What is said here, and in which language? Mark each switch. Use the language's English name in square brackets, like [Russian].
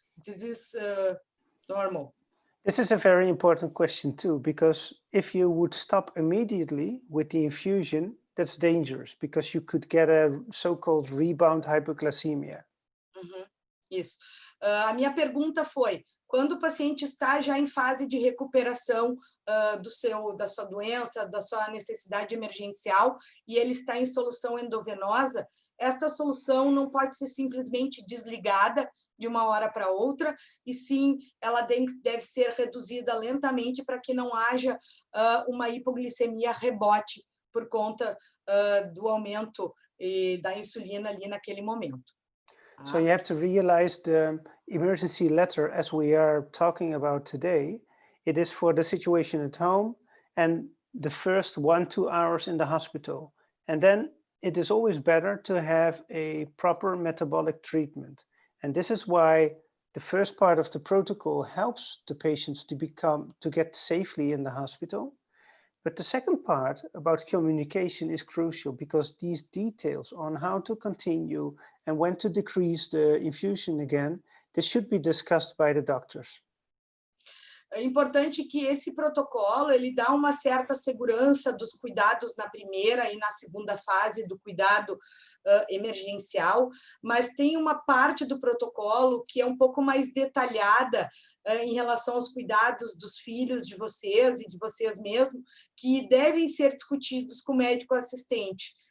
[English] This is normal. This is a very important question too, because if you would stop immediately with the infusion, that's dangerous because you could get a so-called rebound hypoglycemia. [Portuguese] Isso. A minha pergunta foi, quando o paciente está já em fase de recuperação da sua doença, da sua necessidade emergencial, e ele está em solução endovenosa, esta solução não pode ser simplesmente desligada de uma hora para outra, e sim, ela deve ser reduzida lentamente para que não haja uma hipoglicemia rebote por conta do aumento da insulina ali naquele momento. [English] So you have to realize the emergency letter, as we are talking about today, it is for the situation at home and the first 1-2 hours in the hospital. And then it is always better to have a proper metabolic treatment. And this is why the first part of the protocol helps the patients to get safely in the hospital. But the second part about communication is crucial because these details on how to continue and when to decrease the infusion again, this should be discussed by the doctors. [Portuguese] É importante que esse protocolo ele dá uma certa segurança dos cuidados na primeira e na segunda fase do cuidado emergencial, mas tem uma parte do protocolo que é um pouco mais detalhada em relação aos cuidados dos filhos de vocês e de vocês mesmos, que devem ser discutidos com o médico assistente.